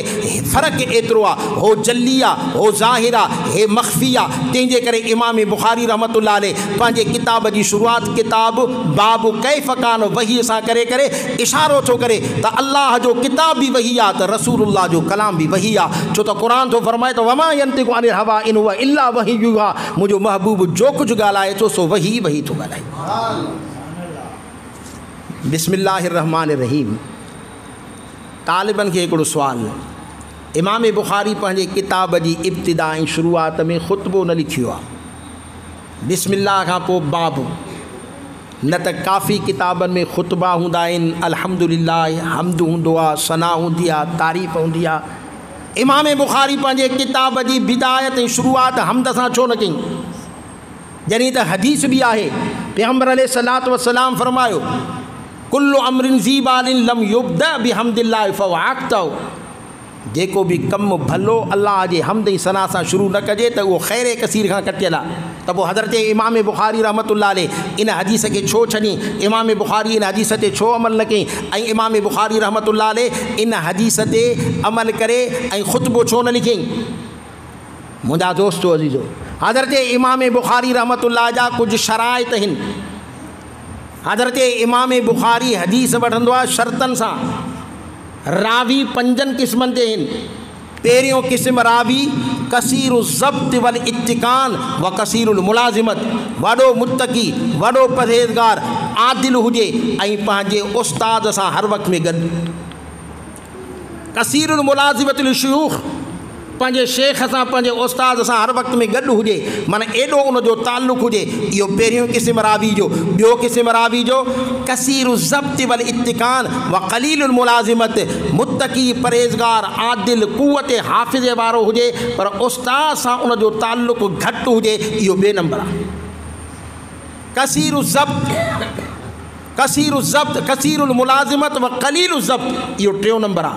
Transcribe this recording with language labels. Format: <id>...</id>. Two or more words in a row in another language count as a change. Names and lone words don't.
<sd>फ़र्क़ु एतिरो आहे, हो जल्ली आहे, हो ज़ाहिर आहे, हे मख़फ़ी आहे। तंहिंजे करे इमाम बुखारी</sd> <ar>رحمة الله عليه</ar> <sd>पंहिंजे किताब जी शुरूआत</sd> <ar>كتاب باب كيف كان الوحي</ar> <sd>सां करे करे इशारो थो करे त अल्लाह जो किताब बि वही आहे त रसूलुल्लाह जो कलाम बि वही आहे। छो त क़ुरान थो फरमाए त</sd> <ar>وما ينطق عن الهوى إن هو إلا وحي,</ar> <sd>मुंहिंजो महबूब जो कुझु ॻाल्हाए थो सो वही थो ॻाल्हाए।</sd> <ar>بسم الله الرحمن الرحيم.</ar> <sd>तालिबनि खे हिकिड़ो सुवालु। इमाम बुखारी पंहिंजे किताब जी इब्तिदा ऐं शुरूआत में ख़ुतबो न लिखियो आहे। बिस्मिल्लाह खां पोइ बाबु, न त काफ़ी किताबनि में ख़ुतबा हूंदा आहिनि, अल्हम्दुलिल्लाह हम्द हूंदो आहे, सना हूंदी आहे, तारीफ़ हूंदी आहे। इमाम बुखारी पंहिंजे किताब जी बिदायत ऐं शुरूआत हम्द सां छो न कई, जॾहिं त हदीस बि आहे।</sd> <ar>पैगम्बर عليه الصلاة والسلام फरमायो كل أمر ذي بال لم يبدأ بحمد الله فهو أقطع,</ar> <sd>जेको बि कमु भलो अल्लाह जे हम्द ऐं सना सां शुरू न कजे त उहो ख़ैर कसीर खां कटियल आहे। त पोइ हज़रत इमाम बुखारी</sd> <ar>رحمة الله عليه</ar> <sd>इन हदीस खे छो छॾी, इमाम बुखारी इन हदीस ते छो अमल न कई, ऐं इमाम बुखारी</sd> <ar>رحمة الله عليه</ar> <sd>इन हदीस ते अमल करे ऐं ख़ुतबो छो न लिखियईं। मुंहिंजा दोस्तो अज़ीज़ो, हज़रत इमाम बुखारी रहमतुल्लाह जा कुझु शराइत आहिनि। हज़रत इमाम बुखारी हदीस वठंदो आहे शर्तनि सां। रावी 5 क़िस्मनि ते आहिनि। पहिरियों क़िस्म रावी</sd> <ar>كثير الضبط والإتقان وكثير الملازمة,</ar> <sd>वॾो मुत्तकी, वॾो परहेज़गार, आदिल हुजे ऐं पंहिंजे उस्ताद सां हर वक़्त में गॾु।</sd> <ar>كثير الملازمة للشيوخ,</ar> <sd>पंहिंजे शेख सां, पंहिंजे उस्ताद सां हर वक़्त में गॾु हुजे, माना एॾो उनजो ताल्लुक़ हुजे। इहो पहिरियों क़िस्म रावी जो। ॿियो क़िस्म रावी जो</sd> <ar>كثير الضبط والإتقان وقليل الملازمة,</ar> <sd>मुत्तकी, परहेज़गार, आदिल, क़ुव्वत हाफ़िज़े वारो हुजे पर उस्ताद सां उनजो ताल्लुक़ घटि हुजे, इहो ॿिए नंबर आहे।</sd> <ar>كثير الضبط، كثير الضبط، كثير الملازمة وقليل الضبط,</ar> <sd>इहो टियों नंबर आहे।</sd>